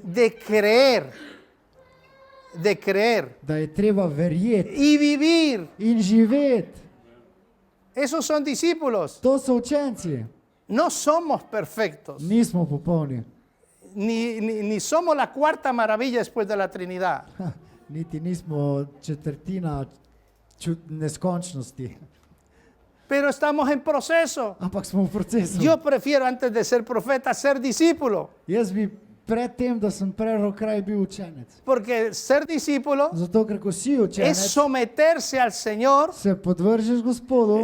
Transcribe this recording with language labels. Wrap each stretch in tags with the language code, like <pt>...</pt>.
<es>de creer</es> <sl>da je treba verjeti</sl> <es>y vivir.</es> <sl>in živeti.</sl> <es>Esos son discípulos.</es> <sl>To so učenci.</sl> <es>No somos perfectos,</es> <sl>Nismo popolni.</sl> <es>ni somos la cuarta maravilla después de la Trinidad.</es> <sl>Niti nismo četrtina neskončnosti.</sl> <es>Pero estamos en proceso.</es> <sl>Ampak smo v procesu.</sl> <es>Yo prefiero antes de ser profeta ser discípulo,</es> <sl>Jaz bi pred tem, da sem prerok, kraj bil učenec.</sl> <es>porque ser discípulo</es> <sl>Zato, ker ko si</sl> <es>es</es> <sl>učenec,</sl> <es>someterse al Señor</es> <sl>se podvržeš Gospodu</sl>